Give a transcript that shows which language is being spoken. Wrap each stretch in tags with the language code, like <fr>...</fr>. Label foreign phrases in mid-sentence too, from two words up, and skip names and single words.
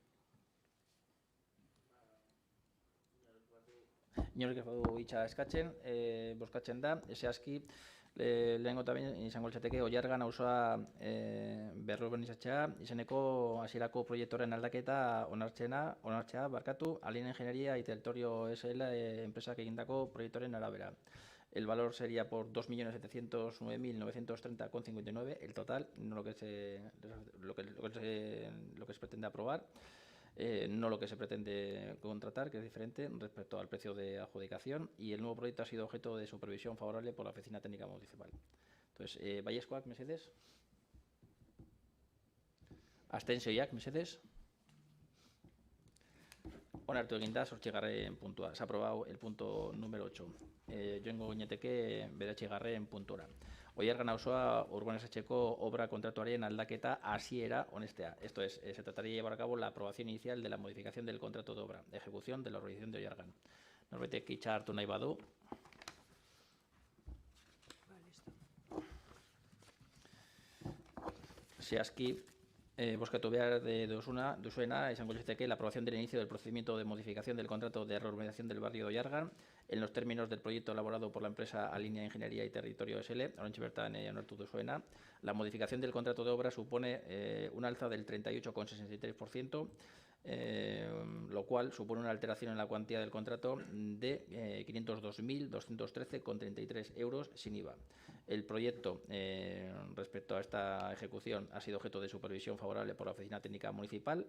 <eu>Inork ez badu hitza eskatzen, bozkatzen da, zehazki, lehenengo eta behin izango litzateke Oiargan auzoa berrurbanizatzea, izeneko hasierako proiektuaren aldaketa onartzea, Alien Ingeniería y Territorio SL enpresak egindako proiektuaren arabera.</eu> <es>El valor sería por 2.709.930,59, el total, no lo que se pretende aprobar. no lo que se pretende contratar, que es diferente respecto al precio de adjudicación, y el nuevo proyecto ha sido objeto de supervisión favorable por la Oficina Técnica Municipal. Entonces,</es> <eu>baiezkoak, mesedez. Abstentzioak, mesedez. Onartu egin da 8. puntua.</eu> <es>Se ha aprobado el punto número 8.</es> <eu>Joango gineteke 9. puntura. Oiargan auzoa urbanizatzeko obra kontratuaren aldaketa hasiera onestea.</eu> <es>Esto es, se trataría de llevar a cabo la aprobación inicial de la modificación del contrato de obra, ejecución de la organización de Oiargan.</es> <eu>Norbaitek hitza hartu nahi badu. Listo. Zehazki, bozkatu behar duzuena, izango litzateke</eu> <es>la aprobación del inicio del procedimiento de modificación del contrato de reurbanización del barrio de Oiargan en los términos del proyecto elaborado por la empresa Alinea Ingeniería y Territorio SL,</es> <eu>oraintxe bertan onartu duzuena.</eu> <es>La modificación del contrato de obra supone un alza del 38,63%, lo cual supone una alteración en la cuantía del contrato de 502.213,33 euros sin IVA. El proyecto, respecto a esta ejecución, ha sido objeto de supervisión favorable por la Oficina Técnica Municipal.</es>